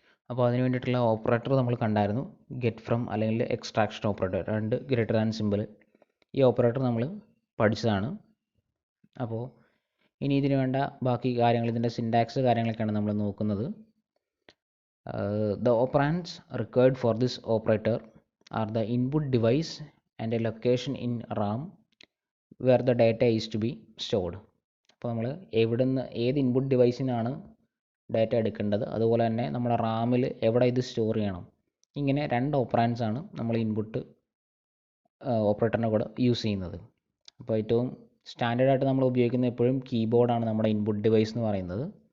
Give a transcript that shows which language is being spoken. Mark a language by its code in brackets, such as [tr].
[ml] അപ്പോൾ അതിന് വേണ്ടിയിട്ടുള്ള ഓപ്പറേറ്റർ നമ്മൾ കണ്ടായിരുന്നു, ഗെറ്റ് ഫ്രം അല്ലെങ്കിൽ extraction operator, 2 greater than simple. ഈ ഓപ്പറേറ്റർ നമ്മൾ പഠിച്ചതാണ്. അപ്പോൾ ഇനി ഇതിന് വേണ്ട ബാക്കി കാര്യങ്ങൾ, ഇതിൻ്റെ സിൻടാക്സ് കാര്യങ്ങളൊക്കെയാണ് നമ്മൾ നോക്കുന്നത്. [en] The operands required for this operator are the input device and a location in RAM where the data is to be stored. [ml] അപ്പോൾ നമ്മൾ എവിടുന്ന് ഏത് ഇൻപുട്ട് ഡിവൈസിൽ നിന്നാണ് ഡാറ്റ എടുക്കേണ്ടത്, അതുപോലെ തന്നെ നമ്മുടെ റാമിൽ എവിടെ ഇത് സ്റ്റോർ ചെയ്യണം, ഇങ്ങനെ 2 ഓപ്പറാൻഡ്സ് ആണ് നമ്മൾ ഇൻപുട്ട് ഓപ്പറേറ്ററിൻ്റെ കൂടെ യൂസ് ചെയ്യുന്നത്. അപ്പോൾ ഏറ്റവും സ്റ്റാൻഡേർഡായിട്ട് നമ്മൾ ഉപയോഗിക്കുന്ന എപ്പോഴും കീബോർഡാണ് നമ്മുടെ ഇൻപുട്ട് ഡിവൈസ് എന്ന് പറയുന്നത്.